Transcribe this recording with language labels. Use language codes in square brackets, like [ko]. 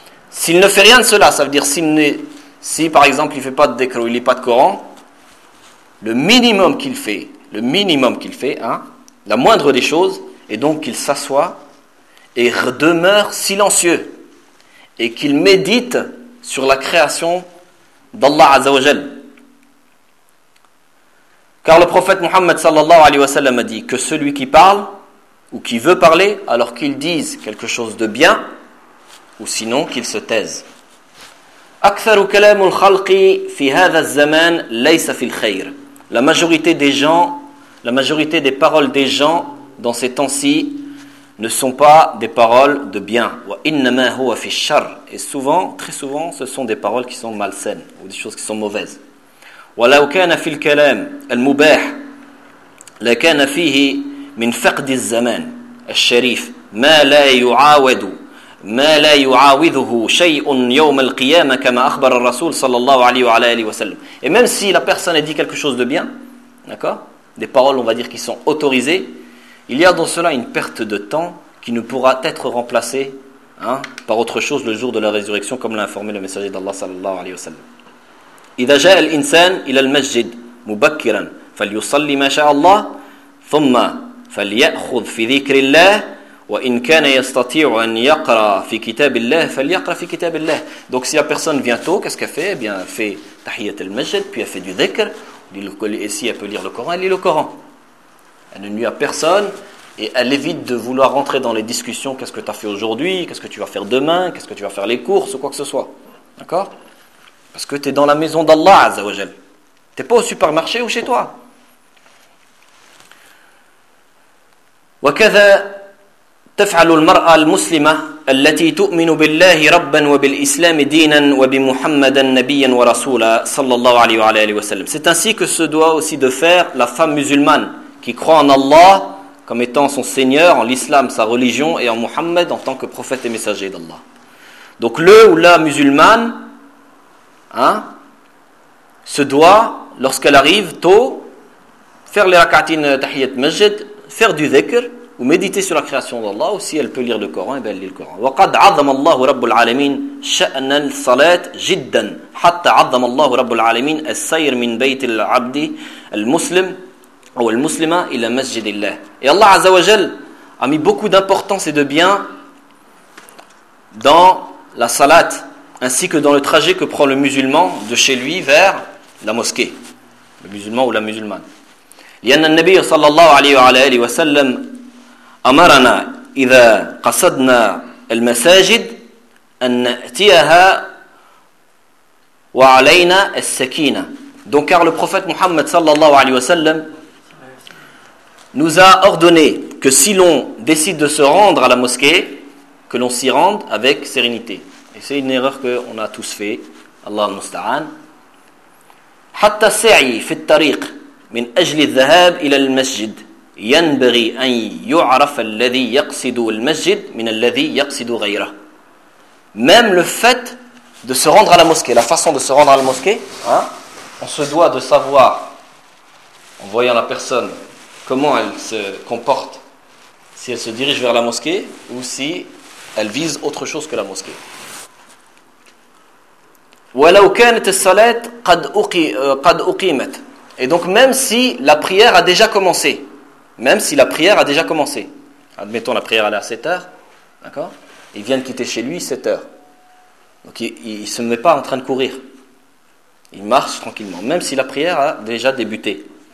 [fr] S'il ne fait rien de cela, ça veut dire si par exemple il ne fait pas de décro, il ne lit pas de Coran, le minimum qu'il fait, la moindre des choses, est donc qu'il s'assoit et demeure silencieux et qu'il médite sur la création d'Allah Azza wa Jal. Car le prophète Muhammad sallallahu alayhi wa sallam a dit que celui qui parle ou qui veut parler alors qu'il dise quelque chose de bien ou sinon qu'il se taise. [ar] أكثر كلام الخلق في هذا الزمان ليس في الخير. [fr] La majorité des paroles des gens dans ces temps-ci ne sont pas des paroles de bien. [ar] وإنما هو في الشر. [fr] Et souvent, très souvent, ce sont des paroles qui sont malsaines ou des choses qui sont mauvaises. [ar] ولو كان في الكلام المباح لكان فيه من فقد الزمان الشريف ما لا يعاود ما لا يعاوذه شيء يوم القيامة كما أخبر الرسول صلى الله عليه وعلى آله وسلم. [fr] Et même si la personne a dit quelque chose de bien, d'accord, des paroles on va dire qui sont autorisées, il y a dans cela une perte de temps qui ne pourra être remplacée par autre chose le jour de la résurrection, comme l'a informé le messager d'Allah [ar] صلى الله عليه وسلم. إذا جاء الإنسان إلى المسجد مبكرا فليصلي ما شاء الله ثم فليأخذ في ذكر الله وَإِنْ كَانَ يَسْتَطِيعُ أَنْ يَقْرَى فِي كِتَابِ اللَّهِ فَلْيَقْرَى فِي كِتَابِ اللَّهِ [fr] Donc si la personne vient tôt, qu'est-ce qu'elle fait? Eh bien, elle fait tahiyyat al-masjid, puis elle fait du dhikr. Et si elle peut lire le Coran, elle lit le Coran. Elle ne nuit à personne et elle évite de vouloir rentrer dans les discussions. Qu'est-ce que tu as fait aujourd'hui? Qu'est-ce que tu vas faire demain? Qu'est-ce que tu vas faire les courses ou quoi que ce soit? D'accord? Parce que tu es dans la maison d'Allah, Azza wa Jal. Tu n'es pas au supermarché ou chez toi. [ar] وكذا تفعل المرأة المسلمة التي تؤمن بالله ربا وبالإسلام دينا وبمحمد نبيا ورسولا صلى الله عليه وعلى آله وسلم. [fr] C'est ainsi que se doit aussi de faire la femme musulmane qui croit en Allah comme étant son Seigneur, en l'islam sa religion et en Muhammad en tant que prophète et messager d'Allah. Donc le ou la musulmane se doit, lorsqu'elle arrive tôt, faire les rak'atin tahiyyat masjid, faire du dhikr, ou méditer sur la création d'Allah, ou si elle peut lire le Coran, elle lit le Coran. [ar] وَقَدْ عَظَمَ اللَّهُ رَبُّ الْعَالَمِينَ شَأْنَ الصَّلَاةِ جِدًّا حَتَّى عَظَمَ اللَّهُ رَبُّ الْعَالَمِينَ السَّيْرَ مِنْ بَيْتِ الْعَبْدِ الْمُسْلِمِ أو الْمُسْلِمَ إِلَى مَسْجِدِ اللَّهِ. [fr] Et Allah Azza wa Jal a mis beaucoup d'importance et de bien dans la salat, ainsi que dans le trajet que prend le musulman de chez lui vers la mosquée, le musulman ou la musulmane. [ar] لأن النبي صلى الله عليه وعلى آله وسلم أمرنا إذا قصدنا المساجد أن نأتيها وعلينا السكينة. [fr] Donc car le prophète Mohammed [ar] صلى الله عليه وسلم [fr] nous a ordonné que si l'on décide de se rendre à la mosquée, que l'on s'y rende avec sérénité. Et c'est une erreur qu'on a tous fait. [ar] Allah musta'an. حتى السعي في الطريق من أجل الذهاب إلى المسجد ينبغي أن يعرف الذي يقصد المسجد من الذي يقصد غيره. [fr] Même le fait de se rendre à la mosquée, la façon de se rendre à la mosquée, hein, on se doit de savoir, en voyant la personne, comment elle se comporte, si elle se dirige vers la mosquée ou si elle vise autre chose que la mosquée. [ar] ولو كانت الصلاة قد أقيمت. [fr] Et donc même si la prière a déjà commencé, même si la prière a déjà commencé, admettons la prière elle est à 7h, d'accord, il vient de quitter chez lui 7h. Donc il ne se met pas en train de courir. Il marche tranquillement, même si la prière a déjà débuté.